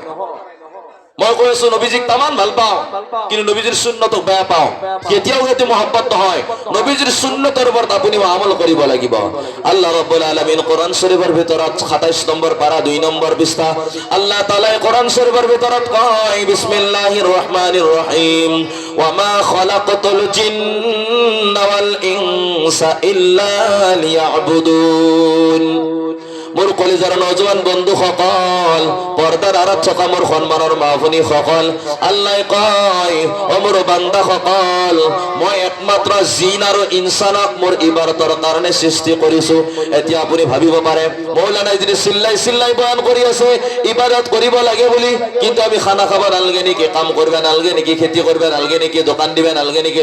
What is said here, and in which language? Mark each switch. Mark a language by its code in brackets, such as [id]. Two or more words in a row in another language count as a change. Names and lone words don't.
[as] মই কৈ আছো নবীজিক তামান ভাল পাওঁ, কিন্তু নবীজিৰ সুন্নতক বেয়া পাওঁ, কেতিয়াও সেইটো মহাব্বত নহয়। নবীজিৰ সুন্নতৰ ওপৰত আপুনি আমল কৰিব লাগিব। [ar] الله رب العالمين [as] কোৰআন শৰীফৰ ভিতৰত ২৭ নম্বৰ পাৰা ২ নম্বৰ পৃষ্ঠা আল্লাহ তাআলাই কোৰআন শৰীফৰ ভিতৰত কয়, [ar] بسم الله الرحمن الرحيم, وما خلقت الجن والإنس إلا ليعبدون. [as] মোৰ কলিজাৰ নজওয়ান বন্ধুসকল, পৰ্দাৰ আঁৰত থকা মোৰ সন্মানৰ মা ভনী সকল, আল্লাহ কয় অ মোৰ বান্দাসকল, মই একমাত্ৰ জিন আৰু ইনসানক মোৰ ইবাদতৰ কাৰণে সৃষ্টি কৰিছো। এতিয়া আপুনি ভাবিব পাৰে মৌলানাই যদি চিল্লাই চিল্লাই বয়ান কৰি আছে ইবাদত কৰিব লাগে বুলি, কিন্তু আমি খানা খাব নালাগে নেকি, কাম কৰিব নালাগে নেকি, খেতি কৰিব নালাগে নেকি, দোকান দিব নালাগে নেকি?